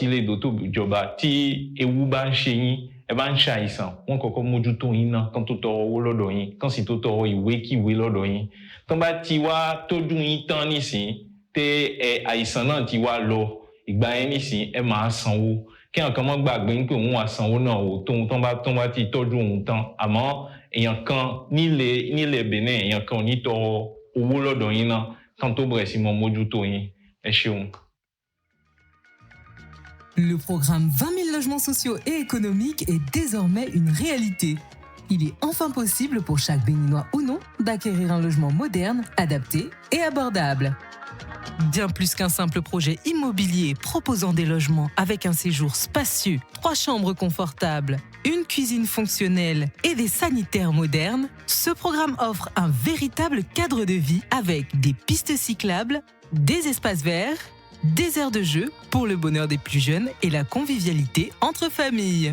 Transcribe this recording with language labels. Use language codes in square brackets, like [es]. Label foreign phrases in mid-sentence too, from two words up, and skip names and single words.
[yo] ilé ìdótó ìjọba tí ewu bá ń ṣe yín ẹ bá ń ṣàìsàn wọ́n kọ́kọ́ mójútó yín náà kán tó tọrọ owó lọ́dọ̀ yín kán sì tó tọrọ ìwé lọ́dọ̀ yín tán bá ti wá tọ́jú yín tán nísìn tẹ́ àìsàn náà ti wá lọ ìgbà yẹn nísìn ẹ máa sanwó kí àwọn kan mọ́ gbàgbé pé òun wà sanwó náà o tóun tán bá ti tọ́jú òun tán àmọ́ èèyàn kan nílẹ̀ Benin èèyàn kan ò ní tọrọ owó lọ́dọ̀ yín náà kán tó bẹ̀rẹ̀ sí mọ́ mójútó yín ẹ ṣeun. [fr] Le programme 20 000 logements sociaux et économiques est désormais une réalité. Il est enfin possible pour chaque Béninois ou non d'acquérir un logement moderne, adapté et abordable. Bien plus qu'un simple projet immobilier proposant des logements avec un séjour spacieux, 3 chambres confortables, une cuisine fonctionnelle et des sanitaires modernes, ce programme offre un véritable cadre de vie avec des pistes cyclables, des espaces verts, des aires de jeu pour le bonheur des plus jeunes et la convivialité entre familles.